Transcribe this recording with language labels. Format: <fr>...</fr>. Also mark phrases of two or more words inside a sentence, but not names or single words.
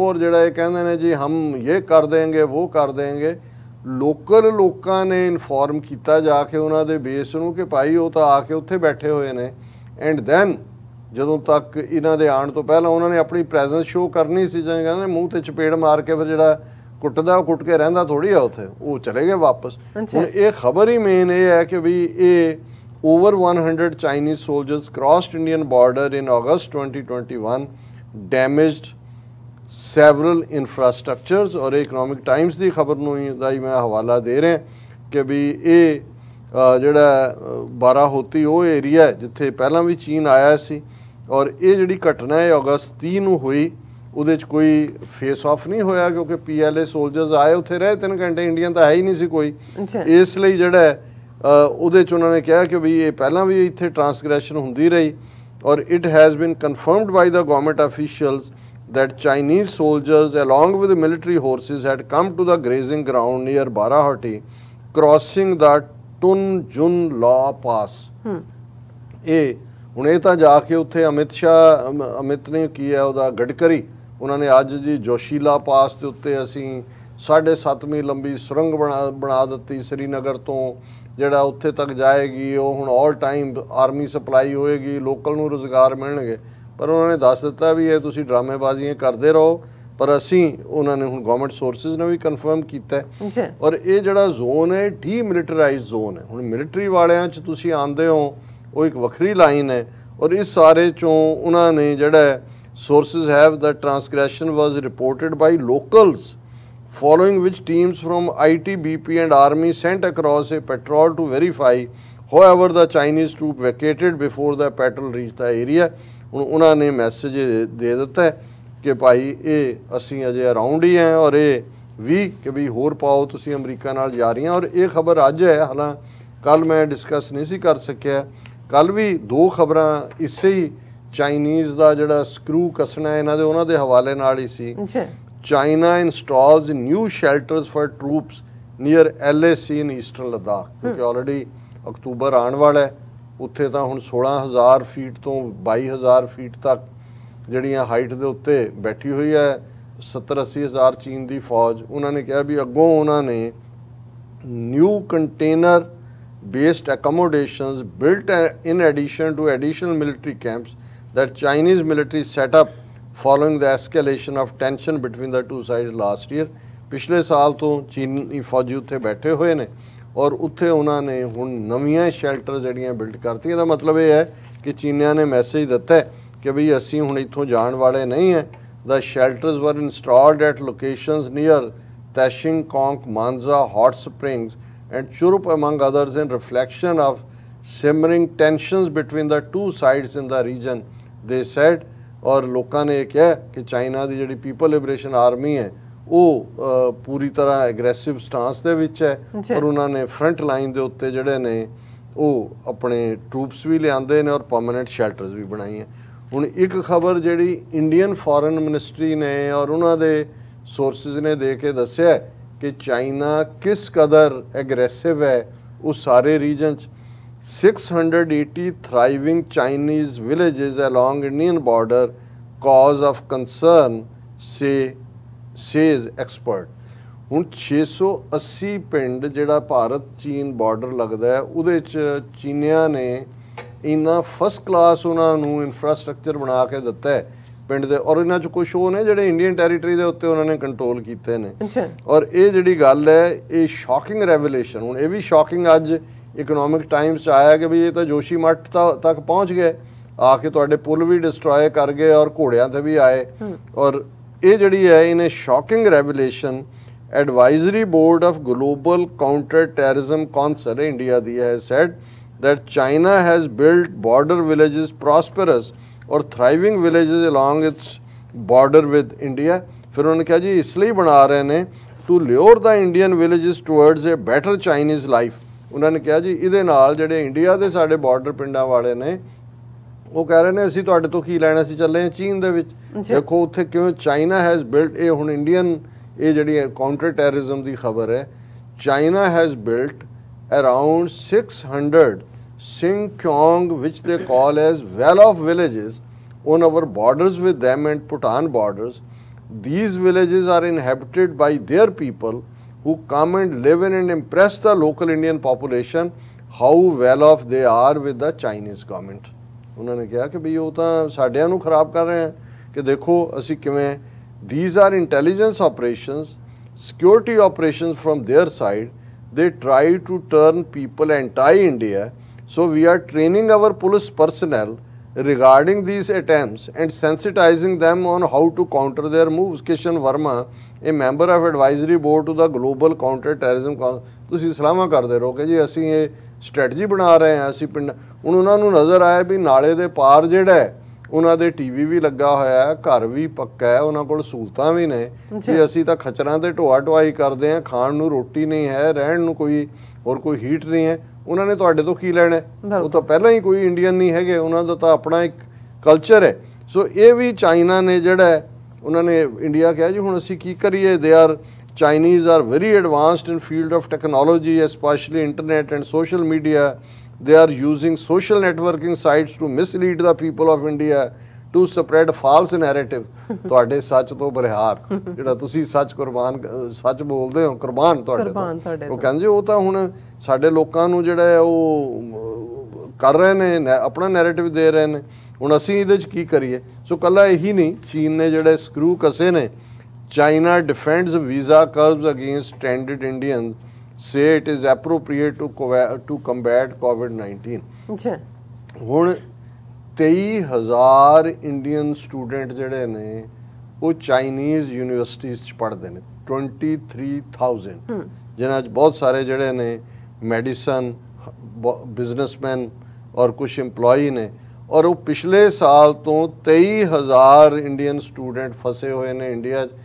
<pa>ਔਰ ਜਿਹੜਾ ਇਹ ਕਹਿੰਦੇ ਨੇ ਜੀ ਹਮ ਇਹ ਕਰ ਦੇਂਗੇ ਉਹ ਕਰ ਦੇਂਗੇ, ਲੋਕਲ ਲੋਕਾਂ ਨੇ ਇਨਫੋਰਮ ਕੀਤਾ ਜਾ ਕੇ ਉਹਨਾਂ ਦੇ ਬੇਸ ਨੂੰ ਕਿ ਭਾਈ ਉਹ ਤਾਂ ਆ ਕੇ ਉੱਥੇ ਬੈਠੇ ਹੋਏ ਨੇ।</pa> <en>and then</en> <pa>ਜਦੋਂ ਤੱਕ ਇਹਨਾਂ ਦੇ ਆਉਣ ਤੋਂ ਪਹਿਲਾਂ ਉਹਨਾਂ ਨੇ ਆਪਣੀ ਪ੍ਰੈਜ਼ੈਂਸ ਸ਼ੋਅ ਕਰਨੀ ਸੀ, ਜਿਵੇਂ ਕਹਿੰਦੇ ਮੂੰਹ ਤੇ ਚਪੇੜ ਮਾਰ ਕੇ ਫਿਰ ਜਿਹੜਾ ਕੁੱਟਦਾ ਉਹ ਕੁੱਟ ਕੇ ਰਹਿੰਦਾ ਥੋੜ੍ਹੀ ਆ ਉੱਥੇ, ਉਹ ਚਲੇ ਗਏ ਵਾਪਸ। ਹੁਣ ਇਹ ਖਬਰ ਹੀ ਮੇਨ ਇਹ ਹੈ ਕਿ ਵੀ ਇਹ</pa> <en>over 100 Chinese soldiers crossed Indian border in August 2021, damaged several infrastructures।</en> <hi>और इकोनॉमिक टाइम्स की खबर</hi> <pa>ਦਾ ਹੀ ਮੈਂ ਹਵਾਲਾ ਦੇ ਰਿਹਾ ਕਿ ਵੀ ਇਹ ਜਿਹੜਾ ਬਾਰਾਹੋਤੀ ਉਹ ਏਰੀਆ ਜਿੱਥੇ ਪਹਿਲਾਂ ਵੀ ਚੀਨ ਆਇਆ ਸੀ। ਔਰ ਇਹ ਜਿਹੜੀ ਘਟਨਾ ਹੈ ਅਗਸਤ 30 ਨੂੰ ਹੋਈ ਉਹਦੇ 'ਚ ਕੋਈ ਫੇਸ ਆਫ ਨਹੀਂ ਹੋਇਆ ਕਿਉਂਕਿ PLA ਸੋਲਜਰਸ ਆਏ ਉੱਥੇ ਰਹੇ 3 ਘੰਟੇ, ਇੰਡੀਅਨ ਤਾਂ ਹੈ ਹੀ ਨਹੀਂ ਸੀ ਕੋਈ। ਇਸ ਲਈ ਜਿਹੜਾ ਹੈ ਉਹਦੇ 'ਚ ਉਹਨਾਂ ਨੇ ਕਿਹਾ ਕਿ ਵੀ ਇਹ ਪਹਿਲਾਂ ਵੀ ਇੱਥੇ ਟਰਾਂਸਗ੍ਰੈਸ਼ਨ ਹੁੰਦੀ ਰਹੀ ਔਰ</pa> <en>It has been confirmed by the government officials that Chinese soldiers along with the military horses had come to the grazing ground near Barahati crossing the Tunjun Law Pass।</en> <pa>ਇਹ ਹੁਣ ਇਹ ਤਾਂ ਜਾ ਕੇ ਉੱਥੇ ਅਮਿਤ ਨੇ ਕੀ ਹੈ ਉਹਦਾ ਗਡਕਰੀ ਉਹਨਾਂ ਨੇ ਅੱਜ ਜੀ ਜੋਸ਼ੀਲਾ ਪਾਸ ਦੇ ਉੱਤੇ ਅਸੀਂ 7.5 ਮੀਲ ਲੰਬੀ ਸੁਰੰਗ ਬਣਾ ਦਿੱਤੀ श्रीनगर ਤੋਂ ਜਿਹੜਾ ਉੱਥੇ ਤੱਕ ਜਾਏਗੀ, ਉਹ ਹੁਣ</pa> <en>all time army supply</en> <pa>ਹੋਏਗੀ, ਲੋਕਲ ਨੂੰ ਰੁਜ਼ਗਾਰ ਮਿਲਣਗੇ। ਪਰ ਉਹਨਾਂ ਨੇ ਦੱਸ ਦਿੱਤਾ ਵੀ ਇਹ ਤੁਸੀਂ ਡਰਾਮੇਬਾਜ਼ੀਆਂ ਕਰਦੇ ਰਹੋ, ਪਰ ਅਸੀਂ ਉਹਨਾਂ ਨੇ ਹੁਣ</pa> <en>government sources</en> <pa>ਨੇ ਵੀ ਕਨਫਰਮ ਕੀਤਾ ਔਰ ਇਹ ਜਿਹੜਾ ਜ਼ੋਨ ਹੈ</pa> <en>demilitarised zone</en> <pa>ਹੈ। ਹੁਣ ਮਿਲਟਰੀ ਵਾਲਿਆਂ 'ਚ ਤੁਸੀਂ ਆਉਂਦੇ ਹੋ, ਉਹ ਇੱਕ ਵੱਖਰੀ ਲਾਈਨ ਹੈ ਔਰ ਇਸ ਸਾਰੇ 'ਚੋਂ ਉਹਨਾਂ ਨੇ ਜਿਹੜਾ</pa> <en>sources have the transgression was reported by locals following which teams from ITBP and army sent across a patrol to verify, however the Chinese troop vacated before the patrol reached the area।</en> <pa>ਹੁਣ ਉਹਨਾਂ ਨੇ ਮੈਸੇਜ ਦੇ ਦਿੱਤਾ ਕਿ ਭਾਈ ਇਹ ਅਸੀਂ ਅਜੇ ਅਰਾਊਂਡ ਹੀ ਹੈ ਔਰ ਇਹ ਵੀ ਕਿ ਵੀ ਹੋਰ ਪਾਓ ਤੁਸੀਂ ਅਮਰੀਕਾ ਨਾਲ ਜਾ ਰਹੀਆਂ। ਔਰ ਇਹ ਖਬਰ ਅੱਜ ਹੈ, ਹਾਲਾਂ ਕੱਲ ਮੈਂ ਡਿਸਕਸ ਨਹੀਂ ਸੀ ਕਰ ਸਕਿਆ, ਕੱਲ ਵੀ 2 ਖਬਰਾਂ ਇਸੇ ਹੀ ਚਾਈਨੀਜ਼ ਦਾ ਜਿਹੜਾ ਸਕਰੂ ਕੱਸਣਾ ਇਹਨਾਂ ਦੇ ਉਹਨਾਂ ਦੇ ਹਵਾਲੇ ਨਾਲ ਹੀ ਸੀ।</pa> <en>China installs new shelters for troops near LAC in eastern Ladakh</en> <pa>ਕਿਉਂਕਿ ਆਲਰੇਡੀ ਅਕਤੂਬਰ ਆਉਣ ਵਾਲਾ ਹੈ। ਉੱਥੇ ਤਾਂ ਹੁਣ 16,000 ਫੀਟ ਤੋਂ 22,000 ਫੀਟ ਤੱਕ ਜਿਹੜੀਆਂ ਹਾਈਟ ਦੇ ਉੱਤੇ ਬੈਠੀ ਹੋਈ ਹੈ 70-80 ਹਜ਼ਾਰ ਚੀਨ ਦੀ ਫੌਜ। ਉਹਨਾਂ ਨੇ ਕਿਹਾ ਵੀ ਅੱਗੋਂ ਉਹਨਾਂ ਨੇ</pa> <en>new container based accommodations built in addition to additional military camps that Chinese military set up following the escalation of tension between the two sides last year।</en> <pa>ਪਿਛਲੇ ਸਾਲ ਤੋਂ ਚੀਨੀ ਫੌਜੀ ਉੱਥੇ ਬੈਠੇ ਹੋਏ ਨੇ ਔਰ ਉੱਥੇ ਉਹਨਾਂ ਨੇ ਹੁਣ ਨਵੀਆਂ ਸ਼ੈਲਟਰ ਜਿਹੜੀਆਂ ਬਿਲਡ ਕਰਤੀਆਂ। ਇਹਦਾ ਮਤਲਬ ਇਹ ਹੈ ਕਿ ਚੀਨੀਆਂ ਨੇ ਮੈਸੇਜ ਦਿੱਤਾ ਕਿ ਵੀ ਅਸੀਂ ਹੁਣ ਇੱਥੋਂ ਜਾਣ ਵਾਲੇ ਨਹੀਂ ਹੈ।</pa> <en>The shelters were installed at locations near Tashing Konk, Manza, Hot Springs and Churup among others in reflection of simmering tensions between the two sides in the region, they said।</en> <pa>ਔਰ ਲੋਕਾਂ ਨੇ ਇਹ ਕਿਹਾ ਕਿ ਚਾਈਨਾ ਦੀ ਜਿਹੜੀ ਪੀਪਲ ਲਿਬਰੇਸ਼ਨ ਆਰਮੀ ਹੈ ਉਹ ਪੂਰੀ ਤਰ੍ਹਾਂ</pa> <en>aggressive stance</en> <pa>ਦੇ ਵਿੱਚ ਹੈ ਔਰ ਉਹਨਾਂ ਨੇ</pa> <en>front line</en> <pa>ਦੇ ਉੱਤੇ ਜਿਹੜੇ ਨੇ ਉਹ ਆਪਣੇ ਟਰੂਪਸ ਵੀ ਲਿਆਂਦੇ ਨੇ ਔਰ</pa> <en>permanent shelters</en> <pa>ਵੀ ਬਣਾਈਆਂ। ਹੁਣ ਇੱਕ ਖਬਰ ਜਿਹੜੀ</pa> <en>Indian foreign ministry</en> <pa>ਨੇ ਔਰ ਉਹਨਾਂ ਦੇ ਸੋਰਸਿਸ ਨੇ ਦੇ ਕੇ ਦੱਸਿਆ ਕਿ ਚਾਈਨਾ ਕਿਸ ਕਦਰ ਐਗਰੈਸਿਵ ਹੈ ਉਸ ਸਾਰੇ ਰੀਜਨ 'ਚ।</pa> <en>680 thriving Chinese villages along Indian border cause of concern, says expert।</en> <pa>ਹੁਣ 680 ਪਿੰਡ ਜਿਹੜਾ ਭਾਰਤ ਚੀਨ ਬਾਰਡਰ ਲੱਗਦਾ ਹੈ ਉਹਦੇ 'ਚ ਚੀਨੀਆਂ ਨੇ ਇੰਨਾ</pa> <en>first class</en> <pa>ਉਹਨਾਂ ਨੂੰ ਇਨਫਰਾਸਟ੍ਰਕਚਰ ਬਣਾ ਕੇ ਦਿੱਤਾ ਹੈ ਪਿੰਡ ਦੇ ਔਰ ਇਹਨਾਂ 'ਚ ਕੁਛ ਉਹ ਨੇ ਜਿਹੜੇ</pa> <en>Indian territory</en> <pa>ਦੇ ਉੱਤੇ ਉਹਨਾਂ ਨੇ ਕੰਟਰੋਲ ਕੀਤੇ ਨੇ। ਔਰ ਇਹ ਜਿਹੜੀ ਗੱਲ ਹੈ ਇਹ</pa> <en>shocking revelation.</en> <pa>ਹੁਣ ਇਹ ਵੀ ਸ਼ੌਕਿੰਗ ਅੱਜ ਇਕਨੋਮਿਕ ਟਾਈਮਸ 'ਚ ਆਇਆ ਕਿ ਵੀ ਇਹ ਤਾਂ ਜੋਸ਼ੀਮਠ ਤੱਕ ਪਹੁੰਚ ਗਏ, ਆ ਕੇ ਤੁਹਾਡੇ ਪੁਲ ਵੀ ਡਿਸਟਰੋਏ ਕਰ ਗਏ ਔਰ ਘੋੜਿਆਂ 'ਤੇ ਵੀ ਆਏ। ਔਰ ਇਹ ਜਿਹੜੀ ਹੈ ਇਹਨੇ</pa> <en>shocking revelation Advisory Board of Global Counter Terrorism Council India</en> <pa>ਦੀ ਹੈ</pa> <en>ਸੈਡ that China has built border villages prosperous or thriving villages along its border with India।</en> <hi>फिर उन्होंने कहा जी इसलिए बना रहे ने</hi> <en>to lure the Indian villages towards a better Chinese life।</en> <hi>उन्होंने कहा जी</hi> <pa>ਇਹਦੇ ਨਾਲ ਜਿਹੜੇ ਇੰਡੀਆ ਦੇ ਸਾਡੇ ਬਾਰਡਰ ਪਿੰਡਾਂ ਵਾਲੇ ਨੇ ਉਹ ਕਹਿ ਰਹੇ ਨੇ ਅਸੀਂ ਤੁਹਾਡੇ ਤੋਂ ਕੀ ਲੈਣਾ, ਅਸੀਂ ਚੱਲੇ ਹਾਂ ਚੀਨ ਦੇ ਵਿੱਚ। ਦੇਖੋ ਉੱਥੇ ਕਿਵੇਂ</pa> <en>China has built,</en> <pa>ਇਹ ਹੁਣ ਇੰਡੀਅਨ ਇਹ ਜਿਹੜੀ ਕਾਊਂਟਰ ਟੈਰਰਿਜ਼ਮ ਦੀ ਖਬਰ ਹੈ,</pa> <en>China has built around 600 Singkyong, which they call as well-off villages, on our borders with them and Bhutan borders. These villages are inhabited by their people who come and live in and impress the local Indian population how well-off they are with the Chinese government।</en> <pa>ਉਨ੍ਹਾਂ ਕਿਹਾ ਕਿ ਭਾਈ ਉਹ ਤਾਂ ਸਾਡਿਆਂ ਨੂੰ ਖਰਾਬ ਕਰ ਰਹੇ ਹੈਂ ਕਿ ਦੇਖੋ ਅਸੀਂ ਕਿਵੇਂ।</pa> <en>These are intelligence operations, security operations from their side। They try to turn people anti-India, so we are training our police personnel regarding these attempts and sensitizing them on how to counter their moves। Kishan Verma, a member of advisory board to the Global Counter Terrorism Council,</en> <pa>ਤੁਸੀਂ ਸਲਾਹਾਂ ਕਰਦੇ ਰਹੋ ਕਿ ਜੀ ਅਸੀਂ ਇਹ ਸਟ੍ਰੈਟਜੀ ਬਣਾ ਰਹੇ ਹਾਂ ਅਸੀਂ ਪਿੰਡ। ਹੁਣ ਉਹਨਾਂ ਨੂੰ ਨਜ਼ਰ ਆਇਆ ਵੀ ਨਾਲੇ ਦੇ ਪਾਰ ਜਿਹੜਾ ਉਹਨਾਂ ਦੇ ਟੀਵੀ ਵੀ ਲੱਗਾ ਹੋਇਆ ਹੈ, ਘਰ ਵੀ ਪੱਕਾ ਹੈ, ਉਹਨਾਂ ਕੋਲ ਸਹੂਲਤਾਂ ਵੀ ਨੇ ਵੀ ਅਸੀਂ ਤਾਂ ਖੱਚਰਾਂ ਤੇ ਢੋਆ ਢੁਆਈ ਕਰਦੇ ਹਾਂ, ਖਾਣ ਨੂੰ ਰੋਟੀ ਨਹੀਂ ਹੈ, ਰਹਿਣ ਨੂੰ ਕੋਈ ਹੋਰ ਕੋਈ ਹੀਟ ਨਹੀਂ ਹੈ, ਉਹਨਾਂ ਨੇ ਤੁਹਾਡੇ ਤੋਂ ਕੀ ਲੈਣਾ? ਉਹ ਤਾਂ ਪਹਿਲਾਂ ਹੀ ਕੋਈ ਇੰਡੀਅਨ ਨਹੀਂ ਹੈਗੇ, ਉਹਨਾਂ ਦਾ ਤਾਂ ਆਪਣਾ ਇੱਕ ਕਲਚਰ ਹੈ। ਸੋ ਇਹ ਵੀ ਚਾਈਨਾ ਨੇ ਜਿਹੜਾ ਉਹਨਾਂ ਨੇ ਇੰਡੀਆ ਕਿਹਾ ਜੀ ਹੁਣ ਅਸੀਂ ਕੀ ਕਰੀਏ,</pa> <en>they are Chinese are very advanced in field of technology, especially internet and social media. They are using social networking sites to mislead the people of India to spread false narrative.</en> <pa>ਤੁਹਾਡੇ ਸੱਚ ਤੋਂ ਬਰਿਹਾਰ ਜਿਹੜਾ ਤੁਸੀਂ ਸੱਚ ਕੁਰਬਾਨ ਸੱਚ ਬੋਲਦੇ ਹੋ ਕੁਰਬਾਨ ਤੁਹਾਡੇ ਤੋਂ। ਉਹ ਕਹਿੰਦੇ ਉਹ ਤਾਂ ਹੁਣ ਸਾਡੇ ਲੋਕਾਂ ਨੂੰ ਜਿਹੜਾ ਹੈ ਉਹ ਕਰ ਰਹੇ ਨੇ, ਆਪਣਾ ਨੈਰੇਟਿਵ ਦੇ ਰਹੇ ਨੇ, ਹੁਣ ਅਸੀਂ ਇਹਦੇ 'ਚ ਕੀ ਕਰੀਏ? ਸੋ ਕੱਲਾ ਇਹੀ ਨਹੀਂ, ਚੀਨ ਨੇ ਜਿਹੜੇ ਸਕਰੂ ਕਸੇ ਨੇ,</pa> <en>China defends visa curbs against stranded Indians, say it is appropriate to combat COVID-19.</en> <pa>ਹੁਣ 23,000 ਇੰਡੀਅਨ ਸਟੂਡੈਂਟ ਜਿਹੜੇ ਨੇ ਉਹ ਚਾਈਨੀਜ਼ ਯੂਨੀਵਰਸਿਟੀਜ਼ 'ਚ ਪੜ੍ਹਦੇ ਨੇ, 23,000 ਜਿਨ੍ਹਾਂ 'ਚ ਬਹੁਤ ਸਾਰੇ ਜਿਹੜੇ ਨੇ ਮੈਡੀਸਨ, ਬਿਜ਼ਨਸਮੈਨ ਔਰ ਕੁਝ EMPLOYE ਨੇ, ਔਰ ਉਹ ਪਿਛਲੇ ਸਾਲ ਤੋਂ 23,000 ਇੰਡੀਅਨ ਸਟੂਡੈਂਟ ਫਸੇ ਹੋਏ ਨੇ ਇੰਡੀਆ 'ਚ।</pa>